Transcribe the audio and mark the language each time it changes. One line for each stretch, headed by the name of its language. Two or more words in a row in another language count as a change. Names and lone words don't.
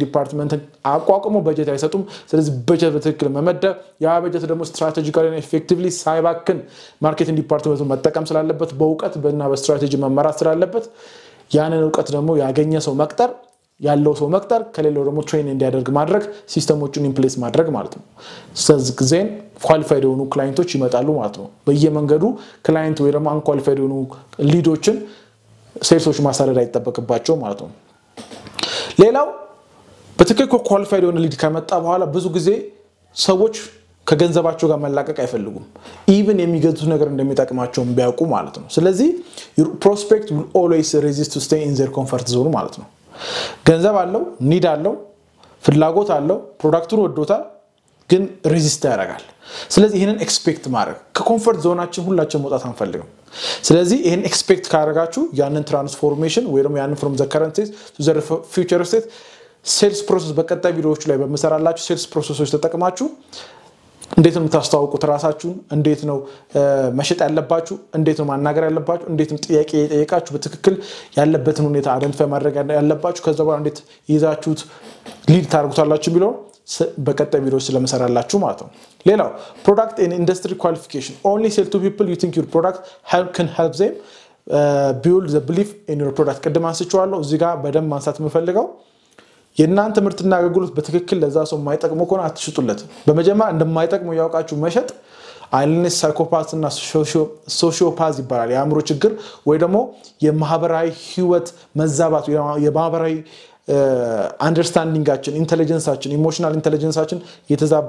Amharic: ዲፓርትመንት አቋቁሞ በጀት አይሰጡም ስለዚህ በጀት በትክክል መመደብ ያ በጀት ደግሞ ስትራቴጂካሊ እና ኢፌክቲቭሊ ሳይባክን ማርኬቲንግ ዲፓርትመንቱ መጠቀም ስላለበት በእውቀት እና በስትራቴጂ መመራት ስላለበት ያንን ዕውቀት ደግሞ ያገኘ ሰው መቅጠር ያለው ሰው መቅጠር ከሌለው ደግሞ ትሬን እንዲያደርግ ማድረግ ሲስተሞቹን ኢምፕሌስ ማድረግ ማለት ነው ስለዚህ ጊዜን ኳሊፋይድ የሆኑ ክላይንቶች ይመጣሉ ማለት ነው በየመንገዱ ክላይንት ወይ ደግሞ አንኳሊፋይድ የሆኑ ሊዶችን ሴልሶች ማሳደድ አይተበከባቸው ማለት ነው ሌላው በትክክል ኳሊፋይድ የሆነ ሊድ ከመጣ በኋላ ብዙ ጊዜ ሰዎች ከገንዘባቸው ጋር መላቀቅ አይፈልጉም ኢቭን የሚገዙት ነገር እንደሚጠቅማቸው ቢያውቁ ማለት ነው ስለዚህ
English: prospect will always resist to stay in their comfort zone
Amharic: ማለት ነው ገንዘብ አለው ኒድ አለው ፍላጎት አለው ፕሮዳክቱን ወዶታል ግን ሬዚስት ያደርጋል ስለዚህ ይሄንን ኤክስፔክት ማድረግ
English: comfort zone
Amharic: ሁላችን መውጣት አንፈልግም ስለዚህ ይሄን ኤክስፔክት ካደረጋችሁ ያንን ትራንስፎርሜሽን ወይ ደግሞ ያንን
English: from the current state to the future state sales process
Amharic: በቀጣይ ቪዲዮዎች ላይ በመሰራላችሁ
English: sales processes
Amharic: ተጠቅማችሁ እንዴት ነው የምታስተዋውቁት ራሳችሁን እንዴት ነው መሸጥ ያለባችሁ እንዴት ነው ማናገር ያለባችሁ እንዴት ነው ጥያቄ የጠየቃችሁ በትክክል ያለበትን ሁኔታ አይደንቲፋይ ማድረግ ያለባችሁ ከዛ በኋላ እንዴት ይዛችሁት ሊድ ታርጉታላችሁ ቢለው በቀጣይ ቪዲዮዎች ስለመሰራላችሁ ማለት ነው ሌላው
English: product and industry qualification only sell to people you think your product can help them build the belief in your product
Amharic: ቀደም አንስቼዋለሁ እዚህ ጋር በደንብ ማንሳት የምፈልገው የናንተ ምርትና አገልግሎት በትክክል ለዛ ሰው ማይጠቅሙ ከሆነ አትሽጡለት በመጀመሪያ እንደማይጠቅሙ ያውቃችሁ መሸጥ አይልነስ ሳይኮፓት እና ሶሺዮፓዝ ይባላል የአእምሮ ችግር ወይ ደግሞ የማህበራዊ ህይወት መዛባት የማህበራዊ አንደርስታንዲንጋችን ኢንተለጀንሳችን
English: emotional intelligence
Amharic: የተዛባ